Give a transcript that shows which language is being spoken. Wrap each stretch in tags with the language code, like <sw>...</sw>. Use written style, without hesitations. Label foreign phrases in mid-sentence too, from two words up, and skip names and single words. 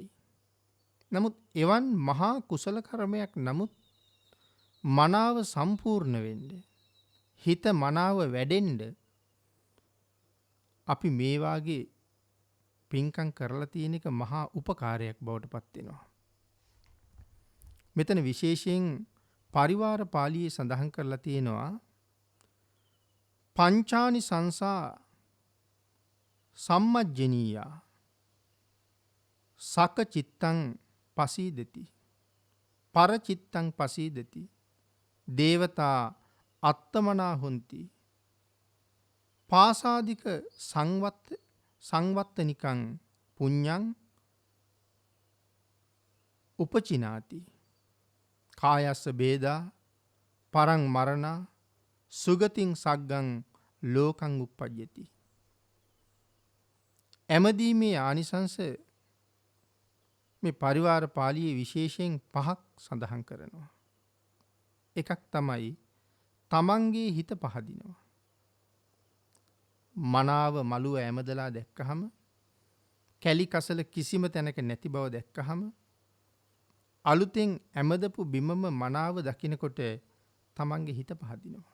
<si>නමුත් එවන් මහා කුසල කර්මයක් නමුත් මනාව සම්පූර්ණ වෙන්න හිත මනාව වැඩෙන්න අපි මේ වාගේ පින්කම් කරලා තියෙන එක මහා උපකාරයක් බවට පත් වෙනවා. මෙතන විශේෂයෙන් පරිවාර පාළියේ සඳහන් කරලා තියෙනවා</si> <pi>පංචානි සංසා සම්මජ්ජනීයා සක චිත්තං පසීදති පර චිත්තං පසීදති දේවතා අත්තමනා හොಂತಿ පාසාදික සංවත්තනිකං පුඤ්ඤං උපචිනාති කායස්ස බේදා පරං මරණා සුගතින් සග්ගං ලෝකං උප්පජ්ජති.</pi> <si>එමදීමේ ආනිසංස මේ පරිවාර පාළියේ විශේෂයෙන් 5ක් සඳහන් කරනවා. එකක් තමයි තමන්ගේ හිත පහදිනවා. මනාව මළුව ඇමදලා දැක්කහම කැලි කසල කිසිම තැනක නැති බව දැක්කහම අලුතෙන් ඇමදපු බිමම මනාව දකිනකොට තමන්ගේ හිත පහදිනවා.</si>